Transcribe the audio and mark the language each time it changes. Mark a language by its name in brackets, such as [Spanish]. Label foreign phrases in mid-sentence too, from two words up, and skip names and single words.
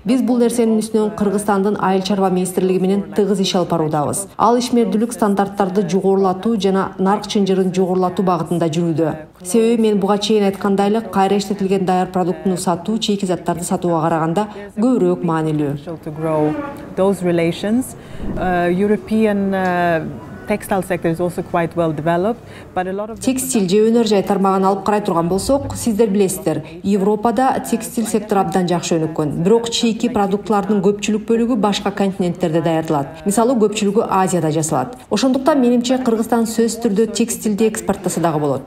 [Kyrgyz] Биз бул нерсенин үстүнөн Кыргызстандын айыл чарба министрлиги менен тыгыз иш алып баруудабыз. Ал ишмердүүлүк стандарттарды жогорулатуу жана нарк чынжырын жогорулатуу багытында жүрүүдө. Себеби мен буга чейин айткандай эле кайра иштетилген даяр продуктуну сатуу, чийки заттарды сатууга караганда көбүрөөк маанилүү. [English] Those relations, European textile sector is also quite well developed, but a lot of [Kyrgyz] текстиль же өнөр жай тармагын алып карай турган болсок, сиздер билесиздер, Европада текстиль сектор абдан жакшы өнүккөн. Бирок чийки продуктлардын көпчүлүк бөлүгү башка континенттерде даярдалат. Мисалы көпчүлүгү Азияда жасалат. Ошондуктан менимче Кыргызстан сөзсүз түрдө текстилди экспорттаса дагы болот.